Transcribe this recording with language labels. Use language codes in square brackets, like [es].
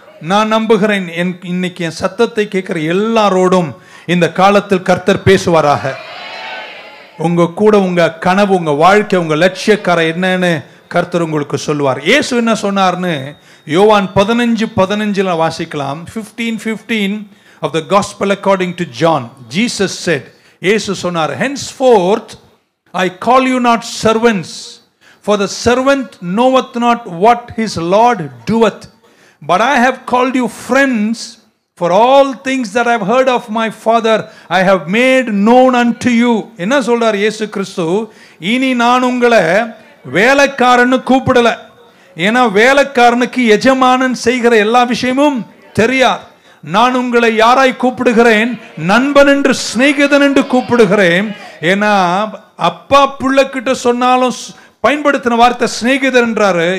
[ta] நான் நம்புகிறேன், இன்னைக்கு என் சத்தத்தை கேட்கிற எல்லாரோடும் இந்த காலத்தில் கர்த்தர் பேசுவாராக. உங்க கூட உங்க கனவு, உங்க வாழ்க்கை, உங்க லட்சியக்காரை என்னன்னு கர்த்தர் உங்களுக்கு சொல்லுவார். இயேசு என்ன சொன்னார்னு யோவான் 15:15 வாசிக்கலாம். [en] 15:15 of the gospel according to John. Jesus said, [ta] இயேசு சொன்னார், [en] henceforth I call you not servants, for the servant knoweth not what his Lord doeth, but I have called you friends, for all things that I have heard of my Father I have made known unto you. [ta] என்ன சொல்றார் இயேசு கிறிஸ்து? இனி நான் உங்களை வேலைக்காரன்னு கூப்பிடல. ஏன்னா வேலைக்காரனுக்கு எஜமானன் செய்கிற எல்லா விஷயமும் தெரியாது. நான் உங்களை யாராய் கூப்பிடுகிறேன்? நண்பன் என்று, சிநேகிதன் என்று கூப்பிடுகிறேன். ஏன்னா அப்பா பிள்ளை கிட்ட சொன்னாலும் பயன்படுத்தின வார்த்தை சிநேகிதர் என்றாரு.